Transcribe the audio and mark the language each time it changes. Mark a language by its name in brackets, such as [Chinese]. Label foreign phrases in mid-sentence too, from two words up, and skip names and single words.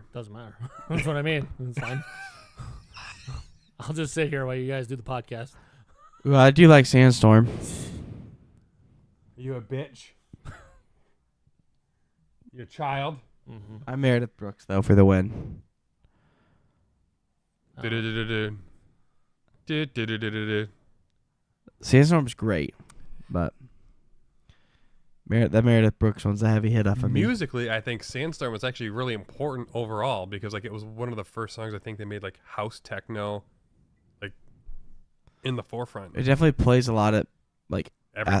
[English] Doesn't matter. That's what I mean. It's fine. I'll just sit here while you guys do the podcast. Ooh, I do like Sandstorm. Are you a bitch? You a child? Mm-hmm. I'm Meredith Brooks, though, for the win. Du-du-du-du-du. Du-du-du-du-du-du. Sandstorm's great, but that Meredith Brooks one's a heavy hit off of me. Musically, I think Sandstorm was actually really important overall because like it was one of the first songs I think they made like house techno, like in the forefront. It definitely plays a lot at Everything.